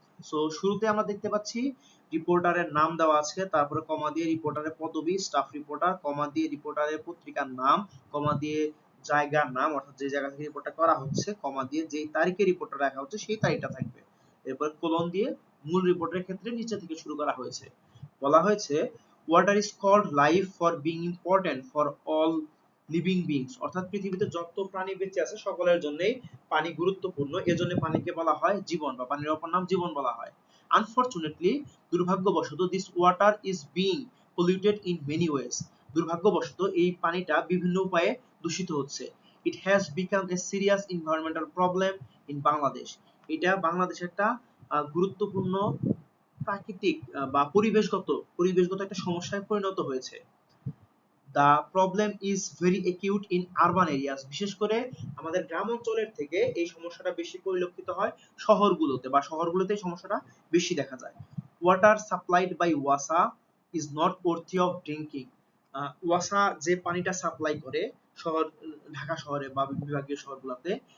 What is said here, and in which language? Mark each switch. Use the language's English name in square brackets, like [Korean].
[Bangla] So শুরুতে আমরা দেখতে পাচ্ছি রিপোর্টারের নাম দেওয়া আছে, তারপরে কমা দিয়ে রিপোর্টারের পদবি স্টাফ রিপোর্টার, কমা দিয়ে রিপোর্টারের পত্রিকার নাম, কমা দিয়ে জায়গার নাম অর্থাৎ যে জায়গা থেকে রিপোর্টটা করা হচ্ছে, কমা দিয়ে যেই তারিখে রিপোর্টটা রাখা হচ্ছে সেই তারিখটা থাকবে, এরপর কোলন দিয়ে মূল রিপোর্টের ক্ষেত্রে নিচে থেকে শুরু করা হয়েছে। বলা হয়েছে [English] water is called life for being important for all living beings। [Bangla] অর্থাৎ পৃথিবীতে যত প্রাণী বেঁচে আছে সকলের জন্যই পানি গুরুত্বপূর্ণ, এজন্য পানিকে বলা হয় জীবন বা পানির অপর নাম জীবন বলা হয়। [English] unfortunately, [Bangla] দুর্ভাগ্যবশত, [English] This water is being polluted in many ways. [Bangla] দুর্ভাগ্যবশত এই পানিটা বিভিন্ন উপায়ে দূষিত হচ্ছে। [English] It has become a serious environmental problem in Bangladesh. [Bangla] এটা বাংলাদেশের একটা গুরুত্বপূর্ণ প্রাকৃতিক বা পরিবেশগত একটা সমস্যায় পরিণত হয়েছে। [English] The problem is very acute in urban areas। [Bangla] বিশেষ করে আমাদের গ্রাম অঞ্চলের থেকে এই সমস্যাটা বেশি পরিলক্ষিত হয় শহরগুলোতে, বা শহরগুলোতে এই সমস্যাটা বেশি দেখা যায়। [English] Water supplied by Wasa is not worthy of drinking। [Bangla] ওয়াসা যে পানিটা সাপ্লাই করে ঢাকা শহরে বা বিভাগীয় শহরগুলোতে,